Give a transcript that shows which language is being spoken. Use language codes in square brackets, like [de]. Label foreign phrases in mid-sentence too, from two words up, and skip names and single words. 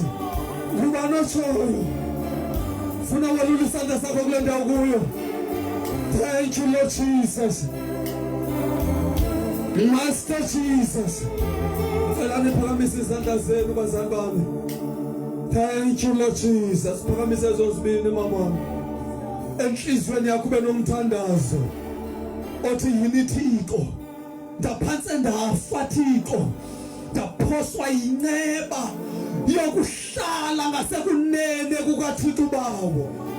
[zu] Ngubani otshoyo funa welula isandla sakho kule ndawo kuyo. [en] Thank you Lord Jesus. Master Jesus. [zu] Celani phakamise izandla zenu bazali bami. [en] Thank you Lord Jesus. [zu] Phakamise zonke mama. Enhlizweni yakho benomthandazo. Othi yini Thixo? Ndaphansi ndafa Thixo. Ndaphoswa yinceba yokuhlala ngasekunene kukaThixo bawo.